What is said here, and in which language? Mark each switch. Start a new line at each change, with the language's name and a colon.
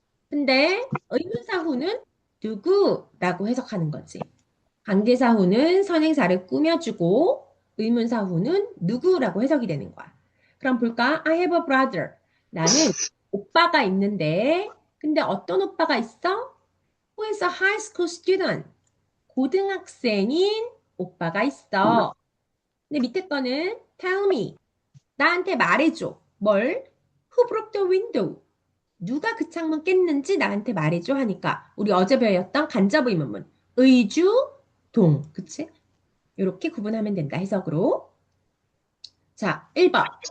Korean: 근데 의문사 who는 누구라고 해석하는 거지. 관계사 who는 선행사를 꾸며주고 의문사 who는 누구라고 해석이 되는 거야.
English: 그럼 볼까? I have a brother.
Korean: 나는 오빠가 있는데, 근데 어떤 오빠가 있어?
English: Who is a high school student?
Korean: 고등학생인 오빠가 있어. 근데 밑에 거는 tell me.
English: 나한테 말해줘. 뭘? Who broke the window?
Korean: 누가 그 창문 깼는지 나한테 말해줘 하니까 우리 어제 배웠던 간접 의문문. 의주, 동. 그치? 이렇게 구분하면 된다. 해석으로. 자, 1번.